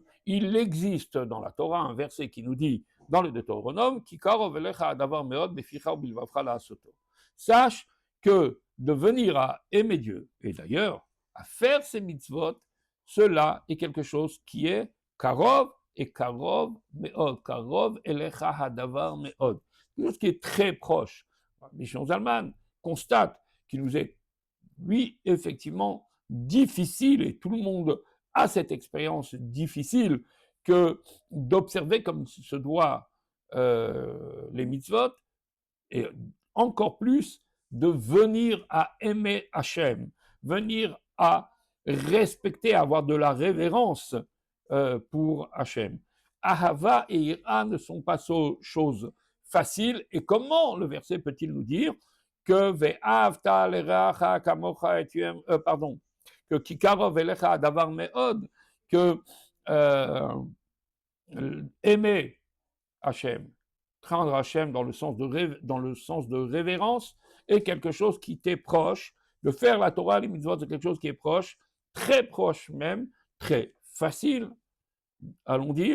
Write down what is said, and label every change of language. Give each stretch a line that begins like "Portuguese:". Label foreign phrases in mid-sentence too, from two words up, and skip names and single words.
French: Il existe dans la Torah un verset qui nous dit, dans le Deutéronome, sache que de venir à aimer Dieu, et d'ailleurs à faire ses mitzvot, cela est quelque chose qui est karov et
Hebrew: קרוב מאוד, קרוב אליך הדבר מאוד,
French: quelque chose qui est très proche. Rabbi Shneur Zalman constate qu'il nous est, oui, effectivement, difficile, et tout le monde a cette expérience difficile, que d'observer comme se doit les mitzvot, et encore plus de venir à aimer Hachem, venir à respecter, avoir de la révérence pour Hachem. Ahava et Ira ne sont pas choses faciles, et comment le verset peut-il nous dire que
Hebrew: ואהבת לרעך כמוך
French: et pardon, que
Hebrew: כי קרוב אליך דבר מאוד,
French: que aimer Hachem, craindre Hachem dans le sens de révérence, est quelque chose qui t'est proche. De faire la Torah, les mitzvot, c'est quelque chose qui est proche, très proche même, très facile, allons dire.